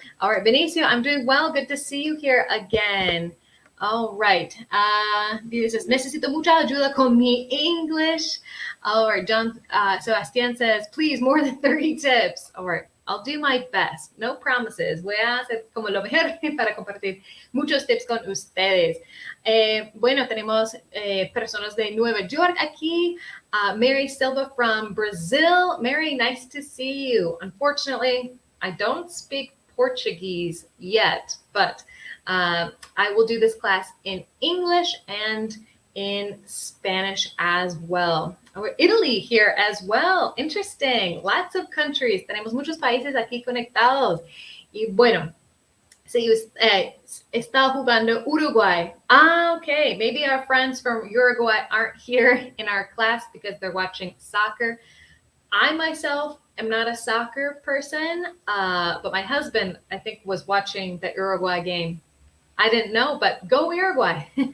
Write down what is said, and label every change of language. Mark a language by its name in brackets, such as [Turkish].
[English] All right, Benicio, I'm doing well. Good to see you here again. All right. [Spanish] Dices, necesito mucha ayuda con mi English. [English] All right, John Sebastian says, please, more than 30 tips. All right, I'll do my best. No promises. [Spanish] Voy a hacer como lo mejor para compartir muchos tips con ustedes. Bueno, tenemos personas de Nueva York aquí. [English] Mary Silva from Brazil. Mary, nice to see you. Unfortunately, I don't speak Portuguese yet, but I will do this class in English and in Spanish as well. Italy here as well. Interesting. Lots of countries. [Spanish] Tenemos muchos países aquí conectados. Y bueno, si está jugando Uruguay. [English] Okay. Maybe our friends from Uruguay aren't here in our class because they're watching soccer. I myself am not a soccer person, but my husband, I think, was watching the Uruguay game. I didn't know, but go Uruguay.